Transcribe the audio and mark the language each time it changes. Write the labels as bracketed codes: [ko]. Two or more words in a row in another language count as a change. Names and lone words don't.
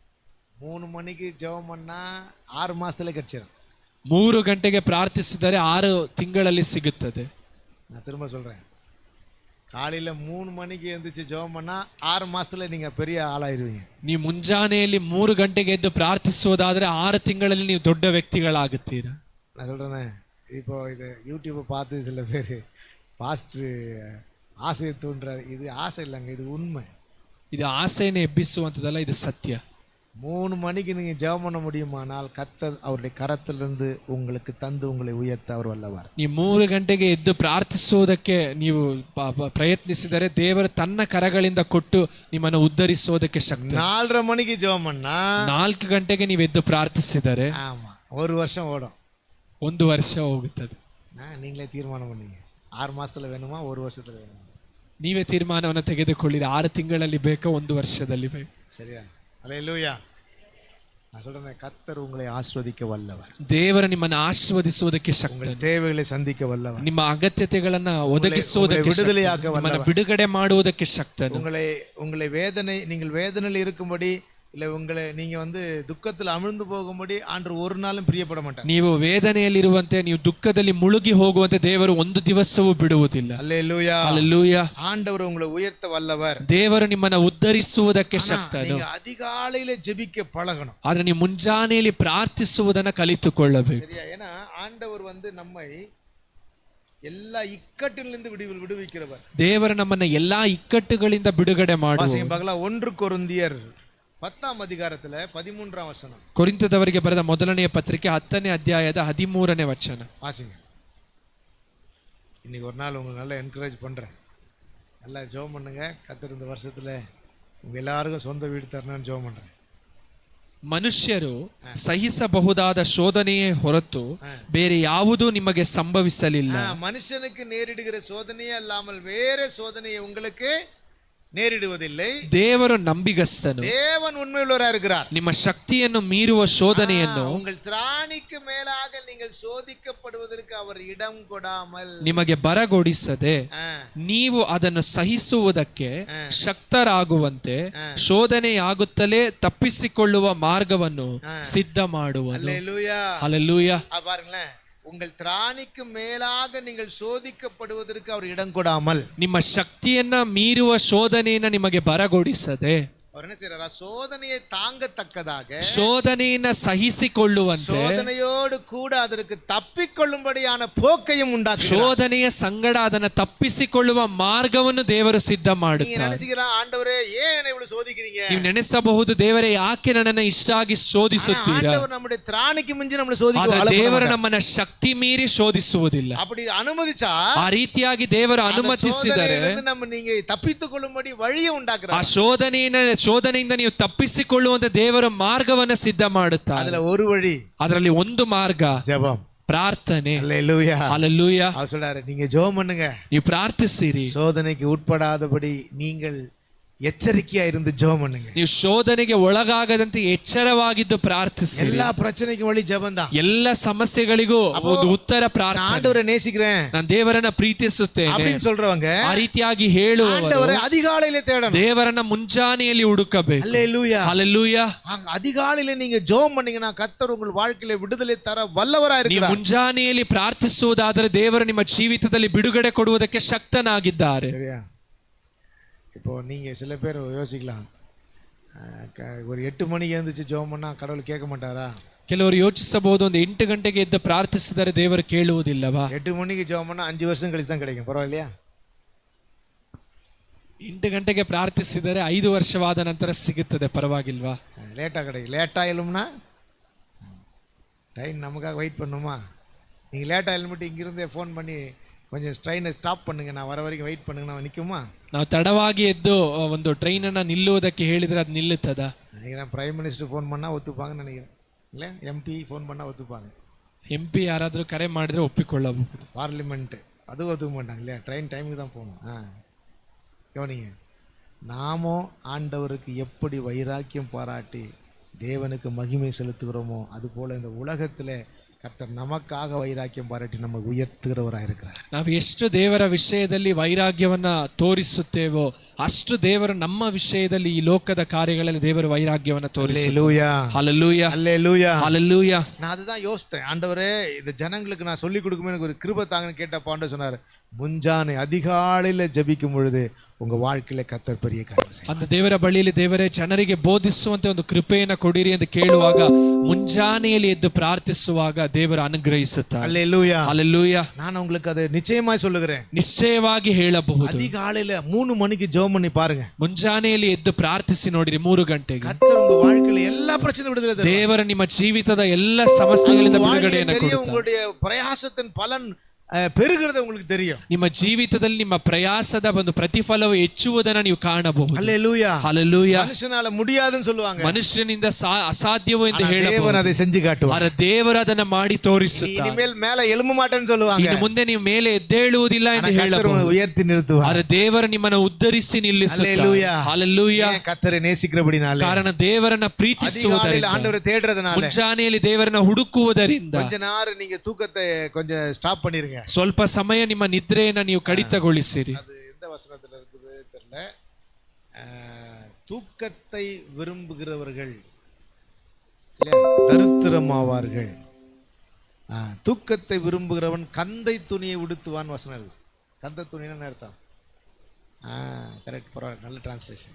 [ta] 3 மணிக்கு ஜெபம் பண்ணா 6 மாசத்துல கிடைச்சிடும். [kn] 3 ಗಂಟೆಗೆ ಪ್ರಾರ್ಥಿಸಿದರೆ 6 ತಿಂಗಳಲ್ಲಿ ಸಿಗುತ್ತದೆ. [ta] நான் திரும்ப சொல்றேன், காலையில 3 மணிக்கு எழுந்திரிச்சு ஜெபம் பண்ணா 6 மாசத்துல நீங்க பெரிய ஆளாயிருவீங்க. [kn] ನೀವು ಮುಂಜಾನೆಯಲ್ಲಿ 3 ಗಂಟೆಗೆ ಎದ್ದು ಪ್ರಾರ್ಥಿಸುವುದಾದ್ರೆ 6 ತಿಂಗಳಲ್ಲಿ ನೀವು ದೊಡ್ಡ ವ್ಯಕ್ತಿಗಳಾಗುತ್ತೀರಾ. [ta] நான் சொல்றேனே, இப்போ இது யூடியூப்பை பார்த்து சில பேர் பாஸ்டர் ஆசையை தூண்டுறாரு. இது ஆசை இல்லைங்க, இது உண்மை. [kn] இது ஆசையை எப்பிಸುವಂತದಲ್ಲ, ಇದು ಸತ್ಯ. [ta] 3 மணிக்கு நீங்க ஜெபம் பண்ண முடியுமானால் கர்த்தர் அவருடைய கரத்திலிருந்து உங்களுக்கு தந்து உங்களை உயர்த்த அவர் வல்லவர். [kn] ನೀವು 3 ಗಂಟೆಗೆ ಎದ್ದು ಪ್ರಾರ್ಥಿಸುವುದಕ್ಕೆ ನೀವು ಪ್ರಯತ್ನಿಸಿದರೆ ದೇವರು ತನ್ನ ಕರಗಳಿಂದ ಕೊಟ್ಟು ನಿಮ್ಮನ್ನು ಉದ್ಧರಿಸುವುದಕ್ಕೆ ಶಕ್ತ. [ta] 4:30 மணிக்கு ஜெபம் பண்ணா [kn] 4 ಗಂಟೆಗೆ ನೀವು ಎದ್ದು ಪ್ರಾರ್ಥಿಸಿದರೆ [ta] ஆமா 1 வருஷம் ஓடும், [kn] 1 ವರ್ಷ ಹೋಗುತ್ತದೆ. [ta] நீங்களே தீர்மானம் பண்ணீங்க, 6 மாசத்துல வேணுமா 1 வருஷத்துல வேணுமா? [kn] ನೀವೇ ತೀರ್ಮಾನವನ್ನು ತೆಗೆದುಕೊಳ್ಳಿರಿ, 6 ತಿಂಗಳಲ್ಲಿ ಬೇಕೋ 1 ವರ್ಷದಲ್ಲಿ ಬೇಕು. [ta] சரியா? அல்லேலூயா. நான் சொல்றேன், கர்த்தர் உங்களை ஆசீர்வதிக்க வல்லவர். [kn] ದೇವರು ನಿಮ್ಮನ್ನು ಆಶೀರ್ವದಿಸುವುದಕ್ಕೆ ಶಕ್ತನು. [ta] தேவைகளை சந்திக்க வல்லவர். [kn] ನಿಮ್ಮ ಅಗತ್ಯತೆಗಳನ್ನ ಒದಗಿಸುವುದಕ್ಕೆ, [ta] விடுதலையாக்க வல்லவர். [kn] ಬಿಡುಗಡೆ ಮಾಡುವುದಕ್ಕೆ ಶಕ್ತನು. [ta] உங்களை நீங்கள் வேதனையில் இருக்கும்படி இல்ல உங்களை நீங்க துக்கத்தில் அமிழ்ந்து போகும்படி ஆண்டவர் ஒரு நாளும் பிரியப்பட மாட்டார். [kn] ನೀವು ವೇದನೆಯಲ್ಲಿರುವಂತೆ ನೀವು ದುಃಖದಲ್ಲಿ ಮುಳುಗಿ ಹೋಗುವಂತೆ ದೇವರು ಒಂದು ದಿವಸವೂ ಬಿಡುವುದಿಲ್ಲ. [ta] அல்லேலூயா [kn] ಹಲ್ಲೆಲೂಯಾ. [ta] ஆண்டவர் உங்களை உயர்த்த வல்லவர். [kn] ದೇವರು ನಿಮ್ಮನ್ನು ಉದ್ಧರಿಸುವುದಕ್ಕೆ ಶಕ್ತನು. [ta] நீங்க அதிகாலையில ஜெபிக்க பழகணும். [kn] ಆದ್ರೆ ನೀವು ಮುಂಜಾನೆಯಲ್ಲಿ ಪ್ರಾರ್ಥಿಸುವುದನ್ನ ಕಲಿತುಕೊಳ್ಳಬೇಕು. [ta] சரியா? ஏன்னா ஆண்டவர் நம்மை எல்லா இக்கட்டிலிருந்து விடுவிக்கிறவர். [kn] ದೇವರು ನಮ್ಮನ್ನ ಎಲ್ಲಾ ಇಕ್ಕಟ್ಟುಗಳಿಂದ ಬಿಡುಗಡೆ ಮಾಡುವವರು. [ta] 1 ಕೊರಿಂಥಿಯರ್ 10th அதிகாரத்துல 13th வசனம். [kn] ಕೊರಿಂಥದವರಿಗೆ ಬರೆದ ಮೊದಲನೆಯ ಪತ್ರಿಕೆ 10ನೇ ಅಧ್ಯಾಯದ 13ನೇ ವಚನ. [ta] வாசிங்க. இன்னைக்கு ஒரு நாள் உங்களுக்கு நல்லா என்கரேஜ் பண்றேன். நல்லா ஜெபம் பண்ணுங்க. கர்த்தர் இந்த வருஷத்துல உங்க எல்லாருக்கும் சொந்த வீடு தரணும்னு ஜெபம் பண்றேன். [kn] ಮನುಷ್ಯರು ಸಹಿಸಬಹುದಾದ ಶೋಧನೆಯೇ ಹೊರತು ಬೇರೆ ಯಾವುದೂ ನಿಮಗೆ ಸಂಭವಿಸಲಿಲ್ಲ. [ta] மனுஷனுக்கு நேரிடுகிற சோதனையே அல்லாமல் வேற சோதனையை உங்களுக்கு நேரிடுவதில்லை. [kn] ದೇವರು ನಂಬಿಗಸ್ತನು. [ta] தேவன் உண்மையுள்ளவராக இருக்கிறார். [kn] ನಿಮ್ಮ ಶಕ್ತಿಯನ್ನು ಮೀರುವ ಶೋಧನೆಯನ್ನು [ta] உங்கள் திராணிக்கு மேலாக நீங்கள் சோதிக்கப்படுவதற்கு அவர் இடம் ಕೊಡಾமல் [kn] ನಿಮಗೆ ಬರಗೊಡಿಸದೆ ನೀವು ಅದನ್ನು ಸಹಿಸುವುದಕ್ಕೆ ಶಕ್ತರಾಗುವಂತೆ ಶೋಧನೆಯಾಗುತ್ತಲೇ ತಪ್ಪಿಸಿಕೊಳ್ಳುವ ಮಾರ್ಗವನ್ನು ಸಿದ್ಧ ಮಾಡುವನು. ಹಲ್ಲೆಲೂಯಾ. [ta] பாருங்களேன், உங்கள் திராணிக்கு மேலாக நீங்கள் சோதிக்கப்படுவதற்கு அவர் இடம் ಕೊಡಾமல் [kn] ನಿಮ್ಮ ಶಕ್ತಿಯನ್ನ ಮೀರುವ ಶೋಧನೆಯನ್ನ ನಿಮಗೆ ಬರಗೊಡಿಸದೆ [ta] அவர் என்ன செய்றாரா? சோதனையை தாங்கத்தக்கதாக [kn] ಶೋಧನೆಯನ್ನ ಸಹಿಸಿಕೊಳ್ಳುವಂತೆ [ta] சோதனையோடு கூட அதற்கு தப்பிಕೊಳ್ಳುம்படியான போக்கையும் உண்டாக்குகிறார். [kn] ಶೋಧನೆಯ ಸಂಗಡ ಅದನ್ನು ತಪ್ಪಿಸಿಕೊಳ್ಳುವ ಮಾರ್ಗವನ್ನು ದೇವರು ಸಿದ್ಧ ಮಾಡುತ್ತಾರೆ. [ta] நினைச்சுக்கிறா, ஆண்டவரே ஏன் என்னை இவ்வளவு சோதிக்கிறீங்க? [kn] ನೀವು ನೆನೆಸಬಹುದು, ದೇವರೇ ಯಾಕೆ ನನ್ನನ್ನು ಇಷ್ಟಾಗಿ ಶೋಧಿಸುತ್ತೀರಾ? [ta] ஆண்டவர் நம்முடைய திராணிக்கு மிஞ்சி நம்மளை சோதிக்க [kn] ದೇವರು ನಮ್ಮನ್ನ ಶಕ್ತಿ ಮೀರಿ ಶೋಧಿಸುವುದಿಲ್ಲ. [ta] அப்படி ಅನುಮதிச்சா [kn] ಆ ರೀತಿಯಾಗಿ ದೇವರು ಅನುಮತಿಸಿದರೆ [ta] நம்ம நீங்க தப்பித்துக் கொள்ளும்படி வழியை ಉಂಟಾக்குறார். [kn] ಆ ಶೋಧನೆಯಿಂದ ನೀವು ತಪ್ಪಿಸಿಕೊಳ್ಳುವಂತ ದೇವರ ಮಾರ್ಗವನ್ನು ಸಿದ್ಧ ಮಾಡುತ್ತಾರೆ. [ta] ಅದರ ஒரு வழಿ, [kn] ಅದರಲ್ಲಿ ಒಂದು ಮಾರ್ಗ [ta] ಜಪಂ, [kn] ಪ್ರಾರ್ಥನೆ. [ta] ஹல்லேலூயா, ஹல்லேலூயா. அவர் சொல்றாரு, நீங்க ஜெபம் பண்ணுங்க, [kn] ನೀವು ಪ್ರಾರ್ಥಿಸಿರಿ, [ta] சோதனைக்கு உட்படாதபடி நீங்கள் ಎಚ್ಚರಿಕೆயா இருந்து ஜெபம் பண்ணுங்க. [kn] ನೀವು ಶೋಧನೆಗೆ ಒಳಗಾಗದಂತೆ ಎಚ್ಚರವಾಗಿದ್ದು ಪ್ರಾರ್ಥಿಸಿರಿ. [ta] எல்லா பிரச்சனைக்கும் வழி ஜெபம் தான். [kn] ಎಲ್ಲ ಸಮಸ್ಯೆಗಳಿಗೂ ಒಂದು ಉತ್ತರ ಪ್ರಾರ್ಥನೆ. [ta] ஆண்டவரை நேசிக்கிறேன், [kn] ನಾನು ದೇವರನ್ನ ಪ್ರೀತಿಸುತ್ತೇನೆ [ta] அப்படின்னு சொல்றவங்க [kn] ಆ ರೀತಿಯಾಗಿ ಹೇಳುವವರು [ta] ஆண்டவரை அதிகாலையிலே தேடணும். [kn] ದೇವರನ್ನ ಮುಂಜಾನೆಯಲ್ಲಿ ಹುಡುಕಬೇಕು. [ta] ஹல்லேலூயா, ஹல்லேலூயா. அதிகாலையிலே நீங்க ஜெபம் பண்ணீங்கன்னா கர்த்தர் உங்கள் வாழ்க்கையில விடுதலை தர வல்லவராக [kn] ನೀವು [ta] இருக்கிறார். [kn] ಮುಂಜಾನೆಯಲ್ಲಿ ಪ್ರಾರ್ಥಿಸುವುದಾದರೆ ದೇವರು ನಿಮ್ಮ ಜೀವಿತದಲ್ಲಿ ಬಿಡುಗಡೆ ಕೊಡುವುದಕ್ಕೆ ಶಕ್ತನಾಗಿದ್ದಾರೆ. [ta] சரியா? இப்போ நீங்கள் சில பேர் யோசிக்கலாம், ஒரு 8 மணிக்கு எழுந்துச்சு ஜெபம் பண்ணால் கடவுள் கேட்க மாட்டாரா? [kn] ಕೆಲವರು ಯೋಚಿಸಬಹುದು, ಒಂದು 8 ಗಂಟೆಗೆ ಎದ್ದು ಪ್ರಾರ್ಥಿಸಿದರೆ ದೇವರು ಕೇಳುವುದಿಲ್ಲವಾ? [ta] 8 மணிக்கு ஜெபம் பண்ணால் 5 வருஷம் கழிச்சு தான் கிடைக்கும், [kn] ಪರವಾಗಿಲ್ಲ? 8 ಗಂಟೆಗೆ ಪ್ರಾರ್ಥಿಸಿದರೆ 5 ವರ್ಷವಾದ ನಂತರ ಸಿಗುತ್ತದೆ, ಪರವಾಗಿಲ್ವಾ? [ta] லேட்டாக கிடைக்கும். லேட்டாக எழும்னா ட்ரெயின் நமக்காக வெயிட் பண்ணுமா? நீங்கள் லேட்டாக எழும்பிட்டு இங்கிருந்து ஃபோன் பண்ணி கொஞ்சம் ட்ரெயினை ஸ்டாப் பண்ணுங்க, நான் வர வரைக்கும் வெயிட் பண்ணுங்க, நான் நிற்குமா? [kn] ನಾವು ತಡವಾಗಿ ಎದ್ದು ಒಂದು ಟ್ರೈನ್ ಅನ್ನ ನಿಲ್ಲುವುದಕ್ಕೆ ಹೇಳಿದ್ರೆ ಅದು ನಿಲ್ಲುತ್ತದಾ? [ta] நினைக்கிறேன் [en] prime minister [ta] ஃபோன் பண்ணால் ஒத்துப்பாங்கன்னு நினைக்கிறேன், இல்லை? எம்பி ஃபோன் பண்ணால் ஒத்துப்பாங்க. [kn] MP ಯಾರಾದರೂ ಕರೆ ಮಾಡಿದ್ರೆ ಒಪ್ಪಿಕೊಳ್ಳಬಹುದು. [ta] பார்லிமெண்ட் அது ஒத்துக்க மாட்டாங்க, இல்லையா? ட்ரெயின் டைமுக்கு தான் போகணும். கவனிங்க, நாமும் ஆண்டவருக்கு எப்படி வைராக்கியம் பாராட்டி தேவனுக்கு மகிமை செலுத்துகிறோமோ அதுபோல் இந்த உலகத்தில் கர்த்தர் நமக்காக வைராக்கியம் பாராட்டி நம்ம உயர்த்துகிறவராக இருக்கிறார். [kn] ನಾವು ಎಷ್ಟು ದೇವರ ವಿಷಯದಲ್ಲಿ ವೈರಾಗ್ಯವನ್ನ ತೋರಿಸುತ್ತೇವೋ ಅಷ್ಟು ದೇವರು ನಮ್ಮ ವಿಷಯದಲ್ಲಿ ಈ ಲೋಕದ ಕಾರ್ಯಗಳಲ್ಲಿ ದೇವರು ವೈರಾಗ್ಯವನ್ನ ತೋರಿಸುತ್ತಾರೆ. ಹಲ್ಲೆಲೂಯಾ, [ta] ஹல்லேலூயா, ஹல்லேலூயா. நான் அதுதான் யோசித்தேன், ஆண்டவரே இந்த ஜனங்களுக்கு நான் சொல்லி கொடுக்குமே எனக்கு ஒரு கிருபை தாங்கன்னு கேட்டப்ப ஆண்டவர் சொன்னார், ಮುಂಜಾನೆ அதிகாலையில் ஜபிக்கும் பொழுது உங்க வாழ்க்கையில கர்த்தர் பெரிய ಕಾರ್ಯ. [kn] அந்த ದೇವರ ಬಳಿಯಲ್ಲಿ ದೇವರೇ ಜನರಿಗೆ ಬೋಧಿಸುವಂತೆ ಒಂದು ಕೃಪೆಯನ್ನು ಕೊಡಿರಿ ಎಂದು ಕೇಳುವಾಗ ಮುಂಜಾನೆಯಲ್ಲಿ ಎದ್ದು ಪ್ರಾರ್ಥಿಸುವಾಗ ದೇವರು ಅನುಗ್ರಹಿಸುತ್ತಾರೆ. [ta] ஹல்லேலூயா, ஹல்லேலூயா. நான் உங்களுக்கு அதை நிச்சயமாய் சொல்லுகிறேன், [kn] ನಿಶ್ಚಯವಾಗಿ ಹೇಳಬಹುದು. [ta] அதிகாலையில 3 மணிக்கு ஜெபம் பண்ணி பாருங்க. [kn] ಮುಂಜಾನೆಯಲ್ಲಿ ಎದ್ದು ಪ್ರಾರ್ಥಿಸಿ ನೋಡಿರಿ 3 ಗಂಟೆಗೆ. [ta] கர்த்தர் உங்க வாழ்க்கையில எல்லா பிரச்சனை விடுதலை தருவார். [kn] ದೇವರು ನಿಮ್ಮ ಜೀವಿತದ ಎಲ್ಲ ಸಮಸ್ಯೆಗಳಿಂದ ಬಿಡುಗಡೆಯನ್ನು ಕೊಡುತ್ತಾರೆ. [ta] உங்களுடைய பிரயாசத்தின் பலன் பெருகிறது உங்களுக்கு தெரியும். [kn] ನಿಮ್ಮ ಜೀವಿತದಲ್ಲಿ ನಿಮ್ಮ ಪ್ರಯಾಸದ ಒಂದು ಪ್ರತಿಫಲವು ಹೆಚ್ಚುವುದನ್ನು ನೀವು ಕಾಣಬಹುದು. [ta] ஹல்லேலூயா, ஹல்லேலೂಯಾ. மனுஷனால முடியாதுன்னு சொல்லுவாங்க, [kn] ಮನುಷ್ಯನಿಂದ ಅಸಾಧ್ಯವೋ ಎಂದು ಹೇಳಬಹುದು. [ta] தேவன் அதை செஞ்சு காட்டுவார். [kn] ಆದರೆ ದೇವರು ಅದನ್ನು ಮಾಡಿ ತೋರಿಸುತ್ತಾರೆ. [ta] இனிமேல் மேலே எழும்ப ಮಾಟೇன்னு சொல்லுவாங்க, [kn] ಇನ್ನು ಮುಂದೆ ನೀವು ಮೇಲೆ ಎದ್ದೇಳುವುದಿಲ್ಲ ಎಂದು ಹೇಳಬಹುದು. [ta] உயர்த்தி நிறுத்துவார். [kn] ಆದರೆ ದೇವರು ನಿಮ್ಮನ್ನು ಉದ್ಧರಿಸಿ ನಿಲ್ಲಿಸುತ್ತಾರೆ. ಹಲ್ಲೇಲೂಯಾ. [ta] கர்த்தரை நேசிக்கிறபடினால, [kn] ಕಾರಣ ದೇವರನ್ನ ಪ್ರೀತಿಸುವುದರಿಂದ, [ta] ஆண்டவரை தேடுறதுனால, [kn] ಮುಂಜಾನೆಯಲ್ಲಿ ದೇವರನ್ನ ಹುಡುಕುವುದರಿಂದ [ta] கொஞ்ச நேரம் நீங்க தூக்கத்தை கொஞ்சம் ஸ்டாப் பண்ணிருங்க. [kn] ಸ್ವಲ್ಪ ಸಮಯ ನಿಮ್ಮ ನಿದ್ರೆಯನ್ನ ನೀವು ಕಡಿತಗೊಳಿಸಿರಿ. [ta] அது எந்த வசனத்துல இருக்குது தெரியல, தூக்கத்தை விரும்புகிறவர்கள் தரித்திரமாவார்கள். தூக்கத்தை விரும்புகிறவன் கந்தை துணியை உடுத்துவான் வசனம். கந்த துணின்னு அர்த்தம். கரெக்ட், பரவாயில்ல, நல்ல டிரான்ஸ்லேஷன்.